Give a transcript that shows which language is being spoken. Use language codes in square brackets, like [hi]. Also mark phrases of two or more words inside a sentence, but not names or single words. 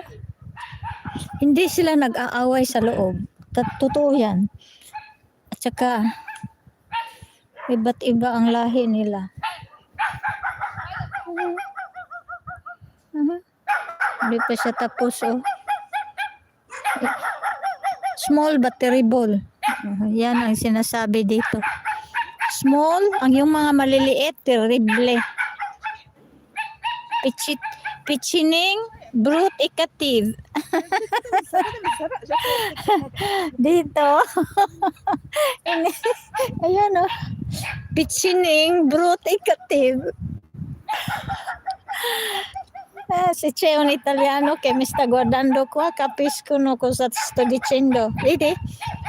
[tl] Hindi sila nag-aaway sa loob. Totoo yan. At saka, iba't iba ang lahi nila. Hindi pa siya tapos, oh. [en] Small but terrible. [tl] Yan ang sinasabi dito. Small, ang yung mga maliliit, terrible. [it] Pichining, brute, ikative. [tl] Dito. [it] Ayan, oh. Pichining, brute, ikative. Si c'è un italiano che mi sta guardando qua, capiscono cosa sto dicendo. Vedi?